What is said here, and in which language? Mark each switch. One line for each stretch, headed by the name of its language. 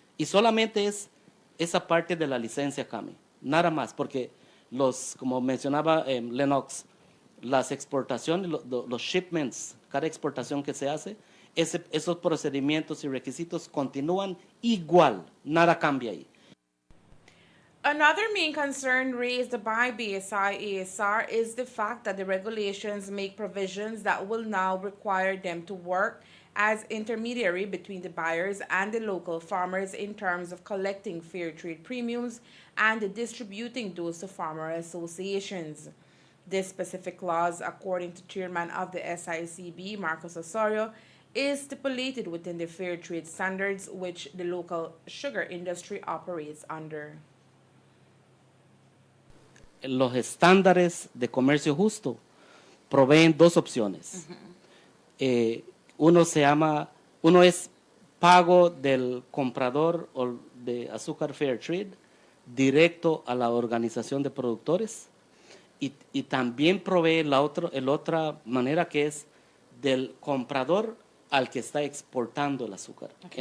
Spanish: Y solamente es esa parte de la licencia, Cami, nada más, porque como mencionaba Lennox, las exportaciones, los shipments, cada exportación que se hace, esos procedimientos y requisitos continúan igual, nada cambia ahí.
English: Another main concern raised by BSI-ASR is the fact that the regulations make provisions that will now require them to work as intermediary between the buyers and the local farmers in terms of collecting fair trade premiums and distributing those to farmer associations. This specific clause, according to chairman of the SICB, Marcos Osorio, is stipulated within the fair trade standards which the local sugar industry operates under.
Spanish: Los estándares de comercio justo proveen dos opciones. Uno es pago del comprador de azúcar Fair Trade directo a la organización de productores y también provee la otra manera que es del comprador al que está exportando el azúcar. Okay.